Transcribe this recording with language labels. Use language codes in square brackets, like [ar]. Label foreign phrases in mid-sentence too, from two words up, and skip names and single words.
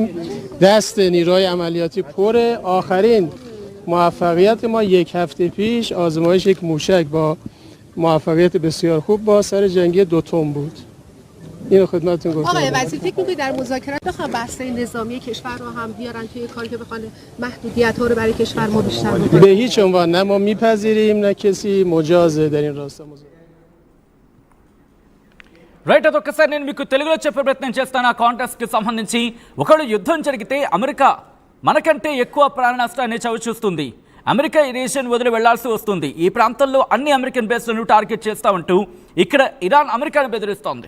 [fa] دست نیروهای عملیاتی پره. آخرین موفقیت ما یک هفته پیش آزمایش یک موشک با موفقیت بسیار خوب با سر جنگی 2 تن بود. اینو خدمتتون گفتم. آقای وزیر فکر می‌کنید در مذاکرات بخوام بحث نظامی کشور رو هم بیارن توی کاری که بخوان محدودیت‌ها رو برای کشور ما بیشتر بکنن؟ به هیچ عنوان نه ما میپذیریم نه کسی مجازه در این راستا. [te] రైట్, అదొక్కసారి నేను మీకు తెలుగులో చెప్పే ప్రయత్నం చేస్తాను. ఆ కాంటెక్స్కి సంబంధించి ఒకవేళ యుద్ధం జరిగితే అమెరికా మనకంటే ఎక్కువ ప్రాణ నష్టాన్ని చవిచూస్తుంది. అమెరికా ఈ రీజియన్ వదిలి వెళ్లాల్సి వస్తుంది. ఈ ప్రాంతంలో అన్ని [en] American bases target [te] చేస్తామంటూ ఇక్కడ ఇరాన్ అమెరికాను బెదిరిస్తోంది.